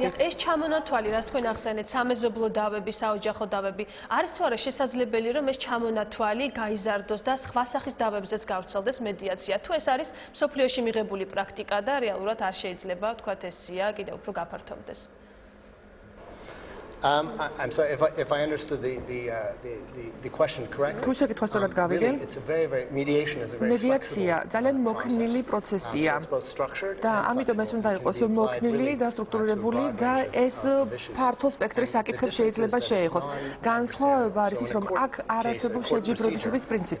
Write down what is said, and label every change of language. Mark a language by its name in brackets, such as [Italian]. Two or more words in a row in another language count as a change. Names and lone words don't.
[Georgian] ეს ჩამონათვალი, რაც თქვენ ახსენეთ, სამეზობლო დავები, საოჯახო დავები, არის თუ არა შესაძლებელი, რომ ეს ჩამონათვალი გაიზარდოს და სხვა სახის დავებზეც გავრცელდეს მედიაცია? თუ ეს არის მსოფლიოში მიღებული პრაქტიკა და რეალურად არ შეიძლება ვთქვათ ეს სია კიდევ უფრო გაფართოვდეს. [English] I'm sorry if I understood the question correctly. [Georgian] თუ შეკითხვა სწორად გავიგე, მედიაცია ძალიან მოქნილი პროცესია და ამიტომ ეს უნდა იყოს მოქნილი და სტრუქტურირებული და ეს ფართო სპექტრის საკითხებს შეიძლება შეეხოს. განსხვავება არის ის, რომ აქ არ არსებობს შეჯიბრებითობის პრინციპი.